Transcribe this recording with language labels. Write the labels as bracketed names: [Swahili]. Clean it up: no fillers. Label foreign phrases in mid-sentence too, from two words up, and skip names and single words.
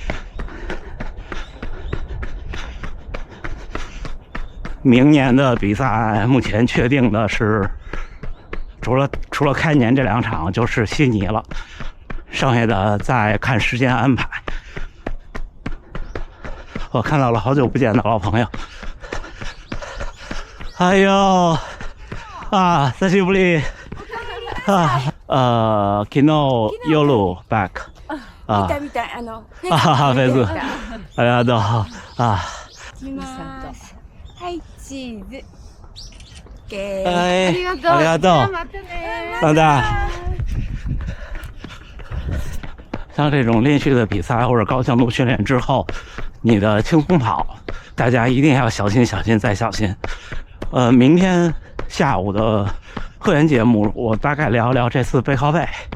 [Chinese] 明年的比赛目前确定的是，除了开年这2场就是悉尼了，剩下的再看时间安排。我看到了好久不见的老朋友，哎呦啊， [Japanese] 久しぶり啊昨日夜 [Chinese] back [Japanese] 見た見たフェスありがとうあ。はい、チーズ。哎，ありがとう。ありがとう。またね。 [Chinese] 好的。像这种连续的比赛或者高强度训练之后，你的轻松跑，大家一定要小心再小心。明天下午的会员节目，我大概聊一聊这次背靠背。